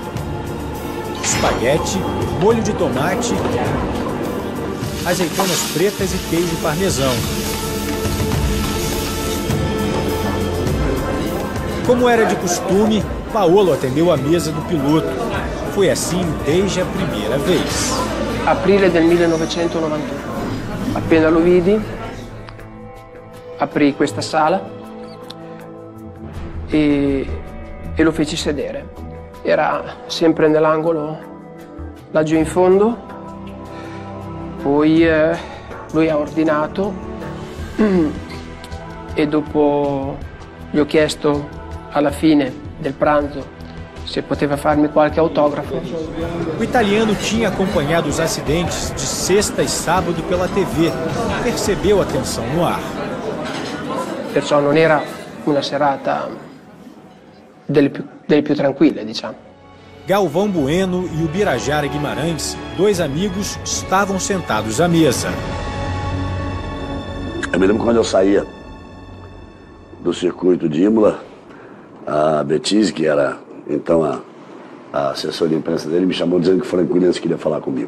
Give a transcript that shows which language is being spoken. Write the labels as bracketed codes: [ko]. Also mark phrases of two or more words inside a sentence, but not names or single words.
[pt] Espaguete, molho de tomate, azeitonas pretas e queijo parmesão. Como era de costume, Paolo atendeu a mesa do piloto. Foi assim desde a primeira vez. [it] Aprile del 1991. Appena lo vidi, aprì questa sala e lo feci sedere. Era sempre nell'angolo laggiù in fondo. Poi lui ha ordinato e dopo gli ho chiesto alla fine del pranzo se poteva farmi qualche autografo. [pt] O italiano tinha acompanhado os acidentes de sexta e sábado pela TV. Percebeu a tensão no ar. [it] Perciò non era una serata delle più tranquille, diciamo. [pt] Galvão Bueno e o Birajara Guimarães, dois amigos, estavam sentados à mesa. Eu me lembro quando eu saía do circuito de Imola, a Betise, que era então a assessora de imprensa dele, me chamou dizendo que o Frank Williams queria falar comigo.